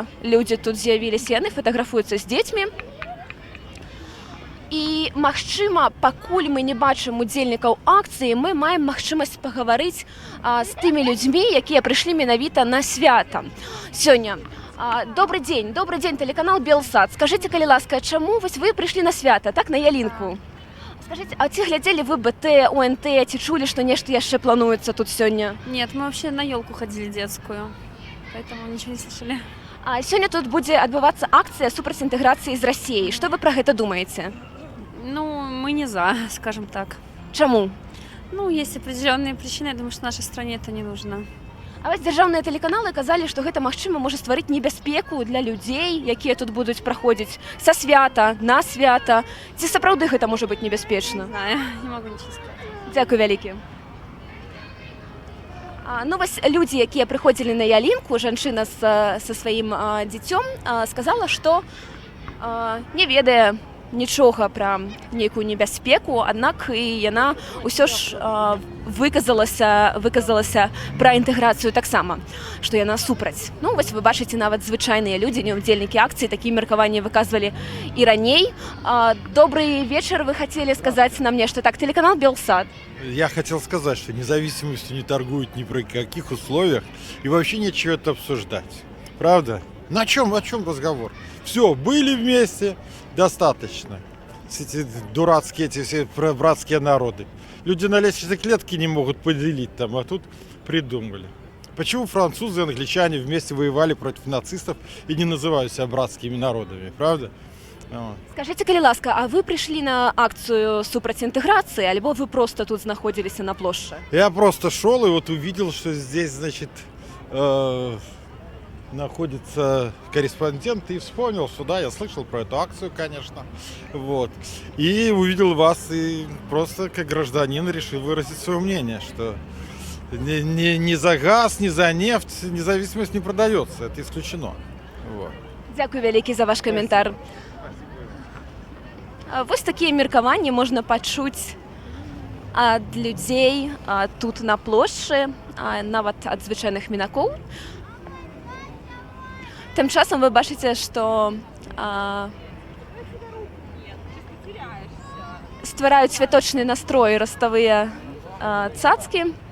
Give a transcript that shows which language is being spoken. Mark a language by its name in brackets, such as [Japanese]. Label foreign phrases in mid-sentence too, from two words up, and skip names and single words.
[Belarusian] Людзі тут з'явіліся, яны фатаграфуюцца з дзецьмі. І, магчыма, пакуль мы не бачым удзельнікаў акцыі, мы маем магчымасць пагаварыць з тымі людзьмі, якія прыйшлі менавіта на свята. Сёння. Добрый дзень, тэлеканал «Белсад». Скажыце, калі ласка, чаму вось вы прыйшлі на свята, так, на ялінку? Скажите, а ці глядзелі вы БТ, ОНТ, ці чулі, што нешта яшчэ плануецца тут сёння? [Russian] Нет, мы вообще на елку ходили детскую, поэтому ничего не слышали. [Belarusian] А сёння тут будзе адбывацца акцыя супраць інтэграцыі з Расіяй. Што вы пра гэта думаеце? [Russian] Ну, мы не за, скажем так. [Belarusian] Чаму? [Russian] Ну, есть определенные причины, я думаю, что нашей стране это не нужно. [Belarusian] А вось дзяржаўныя тэлеканалы казалі, што гэта, магчыма, можа стварыць небяспеку для людзей, якія тут будуць праходзіць са свята, на свята. Ці сапраўды гэта можа быць небяспечна? [Russian] Не знаю, не могу ничего сказать. [Belarusian] Дзякуй вялікі. Ну вось людзі, якія прыходзілі на ялінку, жанчына са сваім дзіцём сказала, што не ведае нічога пра нейкую небяспеку, аднак і яна ўсё ж выказалася пра інтэграцыю таксама, што яна супраць. Ну вось вы бачыце, нават звычайныя людзі, не удзельнікі акцыі, такія меркаванні выказвалі і раней. [Russian] Добрый вечер, вы хотели сказать нам нечто? Так, телеканал «Белсад». Я хотел сказать, что независимостью не торгуют ни при каких условиях и вообще нечего это обсуждать. Правда? Ну о чем разговор? Все, были вместе, достаточно. Эти дурацкие, эти все братские народы. Люди на лестничной клетке не могут поделить там, а тут придумали. Почему французы и англичане вместе воевали против нацистов и не называют себя братскими народами, правда? Скажите, [Belarusian] калі ласка, [Russian] а вы пришли на акцию супраць интеграции, альбо вы просто тут находились на площади? Я просто шел и вот увидел, что здесь, значит, находится корреспондент, и вспомнил, что да, я слышал про эту акцию, конечно. Вот. И увидел вас, и просто как гражданин решил выразить свое мнение, что ни за газ, ни за нефть независимость не продается. Это исключено. Вот. [Belarusian] Дякую вялікі за ваш каментар. Вось такія меркаванні можна пачуць ад людзей тут на плошчы, нават ад звычайных мінакоў. Тым часам вы бачыце, што ствараюць святочны настрой раставыя цацкі.